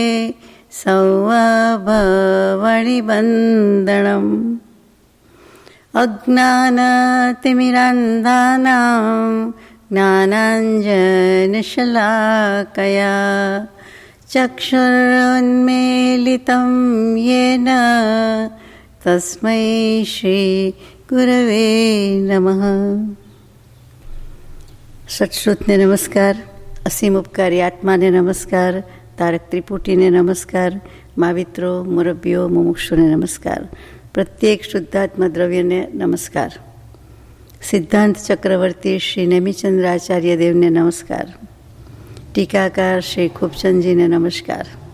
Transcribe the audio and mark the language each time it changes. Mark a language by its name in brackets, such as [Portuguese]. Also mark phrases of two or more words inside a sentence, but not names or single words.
[Sanskrit] सौवभवणिबन्धनम् अज्ञानतिमिरान्धानां ज्ञानाञ्जनशलाकया चक्षुरुन्मीलितं येन तस्मै श्री गुरवे नमः. [Gujarati] સત્શ્રુતને નમસ્કાર, અસીમ ઉપકારી આત્માને નમસ્કાર, તારક ત્રિપુટીને નમસ્કાર, માવિત્રો મુરબ્બીઓ મુમુક્ષુને નમસ્કાર, પ્રત્યેક શુદ્ધાત્મા દ્રવ્યને નમસ્કાર, સિદ્ધાંત ચક્રવર્તી શ્રી નેમિચંદ્ર આચાર્ય દેવને નમસ્કાર, ટીકાકાર શ્રી ખૂબચંદજીને નમસ્કાર.